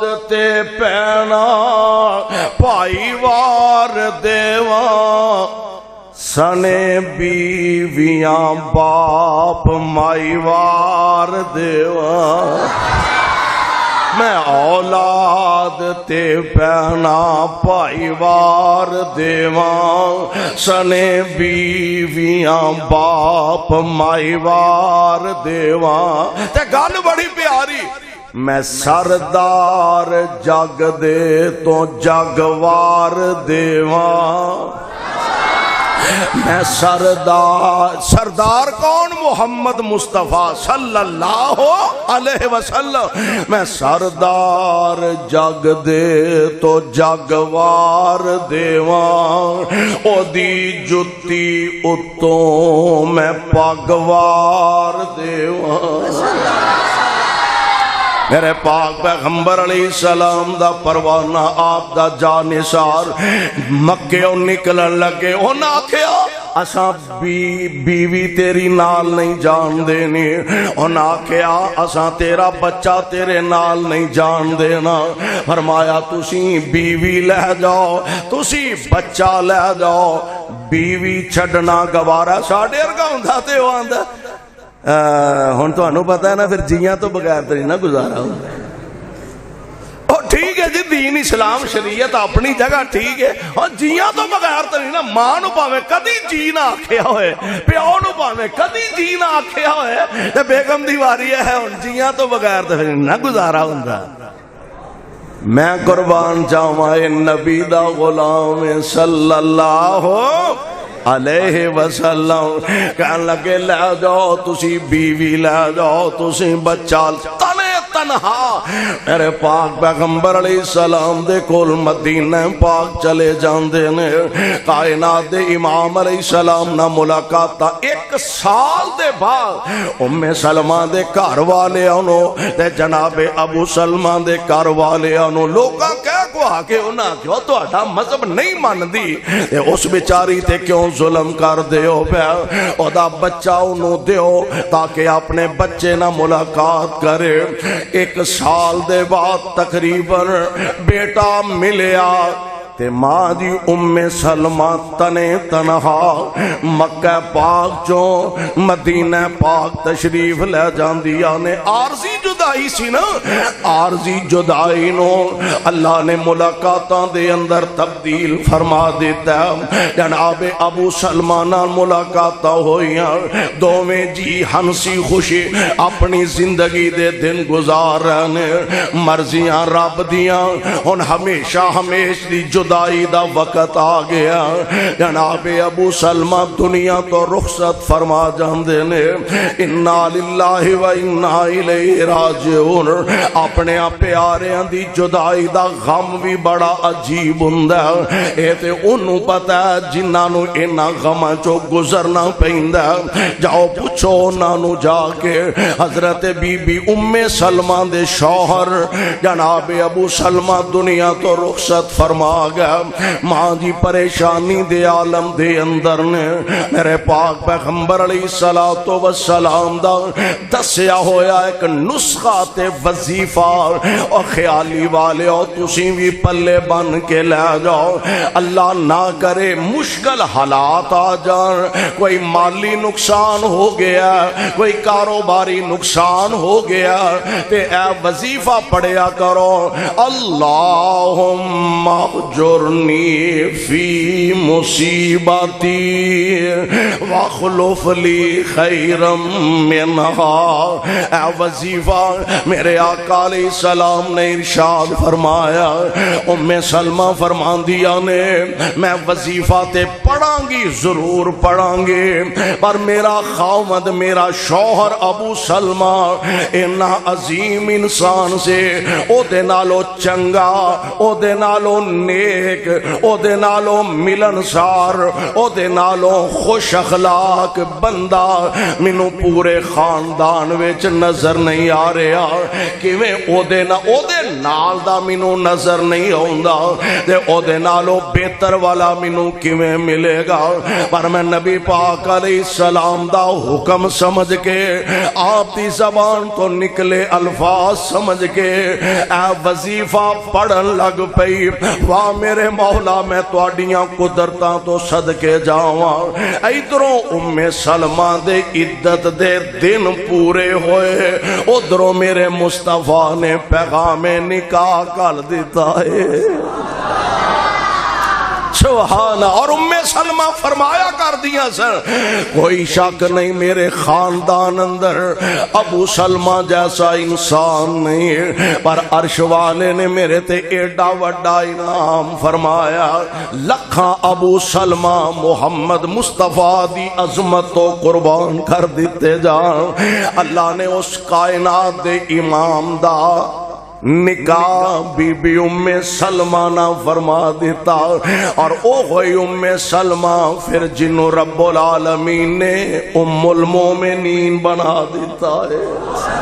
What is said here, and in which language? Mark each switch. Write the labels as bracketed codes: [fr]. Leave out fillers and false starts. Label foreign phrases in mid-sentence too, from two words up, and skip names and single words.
[pa] تے پینا پائی وار دیواں، سنے بیویاں باپ مائی وار دیواں، میں اولاد تے پہنا پائی وار دیواں سنے بیویاں باپ مائی وار دیواں تے گل بڑی پیاری میں سردار جگ دے تو جگوار دیواں میں سردار کون محمد مصطفیٰ [ar] صلی اللہ علیہ وسلم [pa] میں سردار جگ دے تو جگوار دیواں او دی جتی اتوں میں پگوار دیواں میرے پاک پیغمبر [ar] علیہ السلام [pa] دا پروانہ آپ دا جانثار مکیوں نکلن لگے انہاں آکھیا اساں بیوی تیری نال نہیں جان دینی انہاں آکھیا اساں تیرا بچہ تیرے نال نہیں جان دینا فرمایا تسی بیوی لے جاؤ تسی بچہ لے جاؤ بیوی چھڈنا گوارا ساڈے ورگا ہوندا تے او آندا ہن تانوں پتہ ہے نا پھر جیاں تو بغیر تو نہیں نہ گزارا ٹھیک ہے جی دین اسلام شریعت اپنی جگہ ٹھیک ہے اور جیاں تو بغیر تو نہیں نا ماں نو پاویں کدی جی نہ آکھیا ہوئے پیو نو پاویں کدی جی نہ آکھیا ہوئے تے بیگم دی واری ہے ہن جیاں تو بغیر تو پھر نہ گزارا ہوندا میں قربان جاواں نبی دا غلام [ar] صلی اللہ علیہ وسلم [pa] کہنے لگے لے جاؤ تسی بیوی لے جاؤ تسی بچہ تنے تنہا میرے پاک پیغمبر [ar] علیہ السلام [pa] دے کول مدینہ پاک چلے جاندے نے کائنات دے امام [ar] علیہ السلام [pa] نہ ملاقات ایک سال دے بعد ام سلمہ دے گھر والے انو تے جناب ابو سلمہ دے گھر والے انو لوگاں کہہ کو آکے انہاں کیوں تو اٹھا مذہب نہیں مان دی اس بیچاری تے کیوں ظلم کر دیو پہ او دا بچہ انو دیو تاکہ اپنے بچے نہ ملاقات کرے ایک سال دے بعد تقریباً بیٹا ملیا تے ماں دی ام سلمہ تنے تنہا مکہ پاک چوں مدینہ پاک تشریف لے جاندی آنے عارضی جدائی سی نا عارضی جدائی نو اللہ نے ملاقاتاں دے اندر تبدیل فرما دیتا ہے جناب ابو سلمہ نال ملاقاتاں ہوئیاں دوویں جی ہنسی خوشی اپنی زندگی دے دن گزار رہنے مرضیاں رب دیاں ان ہمیشہ ہمیش دی جدائی دا وقت آ گیا جناب ابو سلمہ دنیا تو رخصت فرما جاندے نے [ar] انا للہ و انا الیہ راجعون [pa] اپنے پیاریاں دی جدائی دا غم بھی بڑا عجیب ہوندا ہے اے تے اونوں پتہ ہے جنہاں نوں انہاں غماں چوں گزرنا پیندا ہے جاؤ پوچھو انہاں نوں جا کے حضرت بی بی ام سلمہ دے شوہر جناب ابو سلمہ دنیا تو رخصت فرما گیا ماں جی پریشانی دے عالم دے اندر نے میرے پاک پیغمبر علیہ السلام دا دسیا ہویا ایک نسخہ تے وظیفہ اور خیالی والے اور تسی بھی پلے بن کے لے جاؤ اللہ نہ کرے مشکل حالات آ جان کوئی مالی نقصان ہو گیا کوئی کاروباری نقصان ہو گیا تے اے وظیفہ پڑھیا کرو [ar] اللہم اجرنی فی مصیبتی واخلف لی خیرم منہا [pa] اے وظیفہ میرے آقا [ar] علیہ السلام [pa] نے ارشاد فرمایا ام سلمہ فرمان دیا نے میں وظیفہ تے پڑھاں گی ضرور پڑھاں گے پر میرا خاوند میرا شوہر ابو سلمہ انہا عظیم انسان سے او دے نالو چنگا او دے نالو نیک او دے نالو ملنسار او دے نالو خوش اخلاق بندہ منو پورے خاندان وچ نظر نہیں آ رہا کیویں او دے نال دا منو نظر نہیں ہوندا تے او دے نالو بہتر والا منو کیویں مل ملے گا، پر میں نبی پاک [ar] علیہ السلام [pa] دا حکم سمجھ کے آپ دی زبان تو نکلے الفاظ سمجھ کے اے وظیفہ پڑھن لگ پئی۔ واہ میرے مولا میں تواڈیاں قدرتاں تو صدقے جاواں، ادھروں ام سلمہ دے عدت دے دن پورے ہوئے، ادھروں میرے مصطفیٰ نے پیغام نکاح کر دیتا ہے۔ سبحان، اور ام سلمہ فرمایا کر دیا سر کوئی شک نہیں میرے خاندان اندر ابو سلمہ جیسا انسان نہیں، پر عرش والے نے میرے تے ایڈا وڈا انعام فرمایا، لکھاں ابو سلمہ محمد مصطفیٰ دی عظمت تو قربان کر دیتے جان۔ اللہ نے اس کائنات دے امام دا نکاح بی بی ام سلمہ نہ فرما دیتا، اور او ہوئی ام سلمہ پھر جنوں [ar] رب العالمین [pa] نے [ar] ام المومنین [pa] بنا دیتا ہے۔